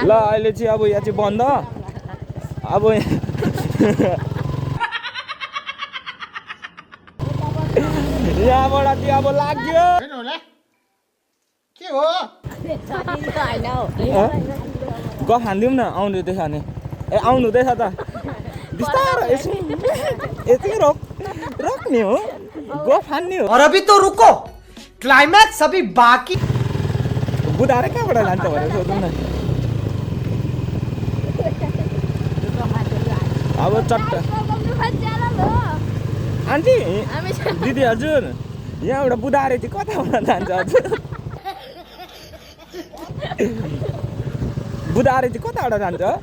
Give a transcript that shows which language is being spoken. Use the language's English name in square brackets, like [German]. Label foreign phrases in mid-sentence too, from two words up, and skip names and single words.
[Nepali] ल अहिले चाहिँ अब यहाँ चाहिँ बन्द। अब यहाँबाट चाहिँ अब लाग्यो। के हो गफ हानिदिउँ न। आउनु हुँदैछ भने ए आउनु हुँदैछ त बिस्तारो यति रोक्ने हो। गफ हान्ने हो। [Hindi] और अभी तो रुको, क्लाइमैक्स अभी बाकी। [Nepali] बुधारे कहाँबाट जान्छ भनेर सोधौँ न। अब चट्टा आन्टी दिदी हजुर यहाँबाट बुधारे चाहिँ कताबाट जान्छ हजुर? बुधारे चाहिँ कताबाट जान्छ?